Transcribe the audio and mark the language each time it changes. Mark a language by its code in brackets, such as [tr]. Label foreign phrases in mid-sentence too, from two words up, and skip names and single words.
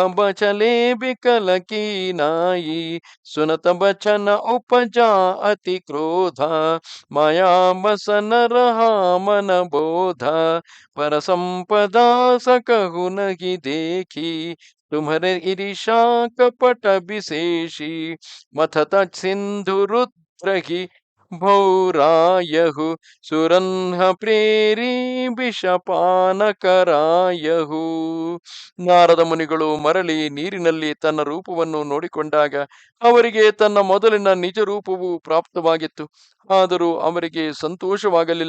[awa] बचले बिकल की नाई, सुनत बचन उपजा अति क्रोधा, माया बसन रहा मन बोधा, पर संपदा सकहु नहीं देखी, तुम्हारे ईर्षा कपट विशेषी, मथत सिंधु रुद्र ही भौरायहु, सुरन्ह प्रेरि बिषपान करायहु. [kn] ನಾರದ ಮುನಿಗಳು ಮರಳಿ ನೀರಿನಲ್ಲಿ ತನ್ನ ರೂಪವನ್ನು ನೋಡಿಕೊಂಡಾಗ ಅವರಿಗೆ ತನ್ನ ಮೊದಲಿನ ನಿಜ ರೂಪವು ಪ್ರಾಪ್ತವಾಗಿತ್ತು. ಆದರೂ ಅವರಿಗೆ ಸಂತೋಷವಾಗಲಿಲ್ಲ.